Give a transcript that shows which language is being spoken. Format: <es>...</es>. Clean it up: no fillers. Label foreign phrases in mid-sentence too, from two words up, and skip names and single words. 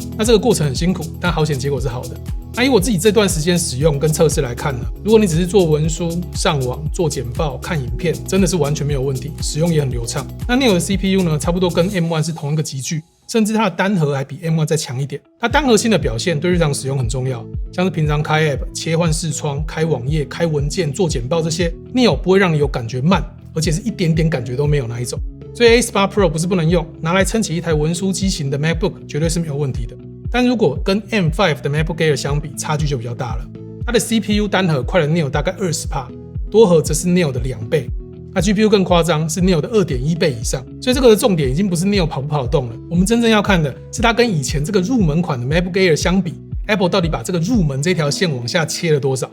<zh>那這個過程很辛苦，但好險結果是好的。那以我自己這段時間使用跟測試來看呢，如果你只是做文書、上網、做簡報、看影片，真的是完全沒有問題，使用也很流暢。那 Neo 的 CPU 呢，差不多跟 M1 是同一個級距，甚至它的單核還比 M1 再強一點。它單核心的表現对日常使用很重要，像是平常開 App、切換視窗、開網頁、開文件、做簡報這些 ，Neo 不會讓你有感覺慢，而且是一點點感覺都沒有那一種。所以 A18 Pro 不是不能用，拿來撐起一台文書機型的 MacBook 絕對是沒有問題的。但如果跟 M5 的 MacBook Air 相比，差距就比較大了。它的 CPU 單核快了 Neo 大概 20%， 多核則是 Neo 的2倍。那 GPU 更誇張，是 Neo 的 2.1 倍以上。所以這個的重點已經不是 Neo 跑不跑得動了，我們真正要看的是它跟以前這個入門款的 MacBook Air 相比， Apple 到底把這個入門這條線往下切了多少。</zh>